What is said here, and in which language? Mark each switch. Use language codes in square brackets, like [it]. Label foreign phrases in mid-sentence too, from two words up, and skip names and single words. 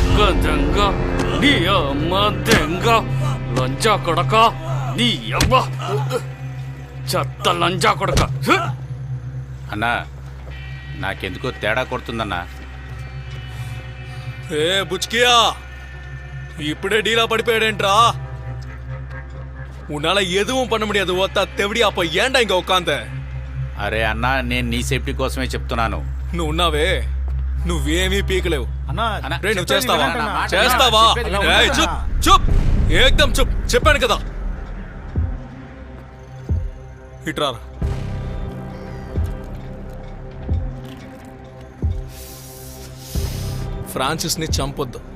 [te] దెంగ నీ అమ్మ దెంగ లంజా కొడక నీ అమ్మ చెత్త లంజా కొడక. అన్నా నాకెందుకో తేడా కొడుతుందన్నా. ఏ బుచ్కియా ఇప్పుడే డీలా పడిపోయాడేంట్రా? [ta] உன்னால எதுவும் பண்ண முடியாது ஓத்தா தெவடி. அப்ப ஏன்டா இங்க உட்காந்த? [te] అరే అన్నా నేను నీ సేఫ్టీ కోసమే చెప్తున్నాను. నువ్వు ఉన్నావే, నువ్వేమీ పీకలేవు. అన్నా నువ్వు చేస్తావా? చేస్తావా? [hi] चुप चुप, एकदम चुप. [te] చెప్పాను కదా. ఇట్రా. ఫ్రాన్సిస్ ని చంపొద్దు.